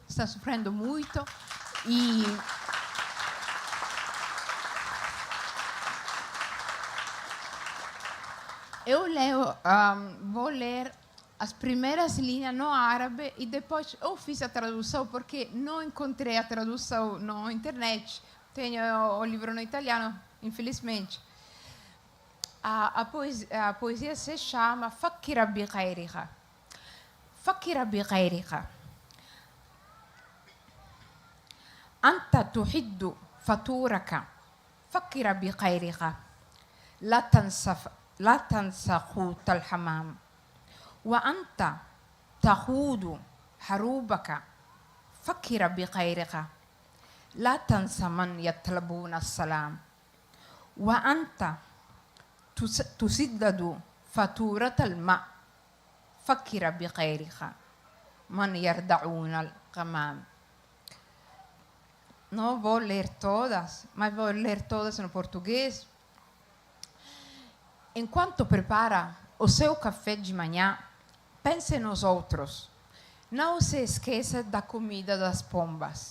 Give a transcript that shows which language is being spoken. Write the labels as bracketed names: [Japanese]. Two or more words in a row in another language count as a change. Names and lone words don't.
[Portuguese] e eu vou ler as primeiras linhas no árabe e depois eu fiz a tradução, porque não encontrei a tradução na internet. Tenho o livro no italiano, infelizmente. A poesia se chama Fakira bi ghairiha. [Arabic] فكر بغيرك. أنت تعدّ فطورك. فكر بغيرك. لا تنسى خوت الحمام وأنت تخوض حروبك فكر بغيرك لا تنسى من يطلبون السلام وأنت تسدد فاتورة الماء فكر بغيرك من يردعون الغمام. [Portuguese] Não vou ler todas, mas vou ler todas no português. Enquanto prepara o seu café de manhã, pense nos outros. Não se esqueça da comida das pombas.